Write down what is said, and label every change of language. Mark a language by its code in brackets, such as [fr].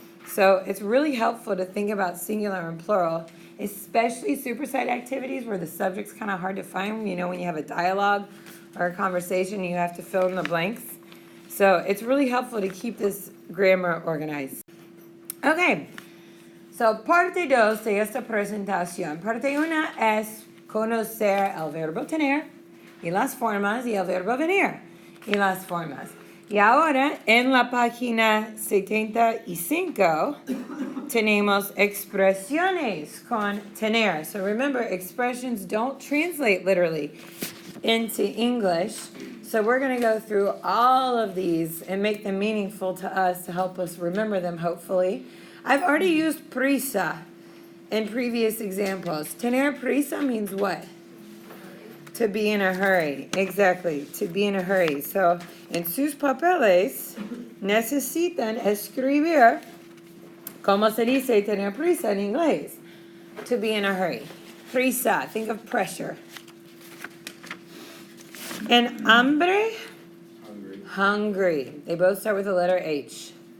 [en] So it's really helpful to think about singular and plural, especially superside activities where the subject's kind of hard to find. When you have a dialogue or a conversation, you have to fill in the blanks. So it's really helpful to keep this grammar organized. Okay, so [es] parte dos de esta presentación. Parte una es conocer el verbo tener y las formas y el verbo venir y las formas. Y ahora en la página 75 tenemos expresiones con tener. [en] So remember, expressions don't translate literally into English. So we're going to go through all of these and make them meaningful to us to help us remember them, hopefully. I've already used prisa in previous examples. Tener prisa means what? To be in a hurry. Exactly, to be in a hurry. [es] So, en sus papeles necesitan escribir como se dice tener prisa en inglés. [en] To be in a hurry. Prisa, think of pressure. And hambre? Hungry. They both start with the letter H.